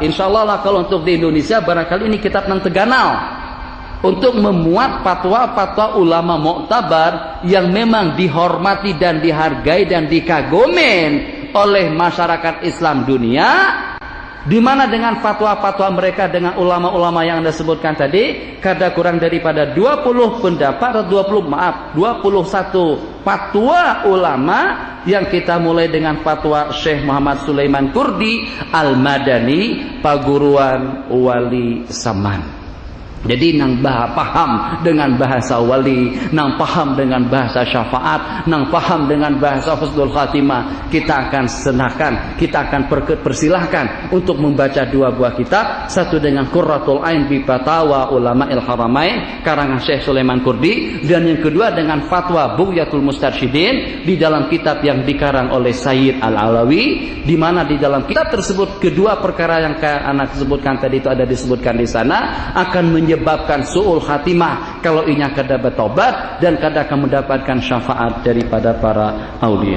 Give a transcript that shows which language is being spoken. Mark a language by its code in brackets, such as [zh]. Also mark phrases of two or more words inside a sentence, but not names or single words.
[id] Insyaallah lah kalau untuk di Indonesia barangkali ini kitab nang Teganal, untuk memuat fatwa-fatwa ulama muktabar yang memang dihormati dan dihargai dan dikagumin oleh masyarakat Islam dunia, Di mana dengan fatwa-fatwa mereka dengan ulama-ulama yang Anda sebutkan tadi, kada kurang daripada 20 pendapat atau 21 fatwa ulama yang kita mulai dengan fatwa Syekh Muhammad Sulaiman Kurdi Al-Madani Paguruan Wali Saman. Jadi nang paham dengan bahasa wali, nang paham dengan bahasa syafaat, nang paham dengan bahasa husnul khatimah, kita akan senahkan, kita akan persilahkan untuk membaca dua buah kitab, satu dengan Qurratul Ain bi Fatawa Ulama'il Haramain karangan Syekh Sulaiman Kurdi, dan yang kedua dengan Fatwa Bughyatul Mustarsyidin di dalam kitab yang dikarang oleh Sayyid Al-Alawi, di mana di dalam kitab tersebut kedua perkara yang anak sebutkan tadi itu ada disebutkan di sana akan menyebabkan su'ul khatimah kalau [bjn] inya kada [id] bertobat dan kada akan mendapatkan syafaat daripada para aulia.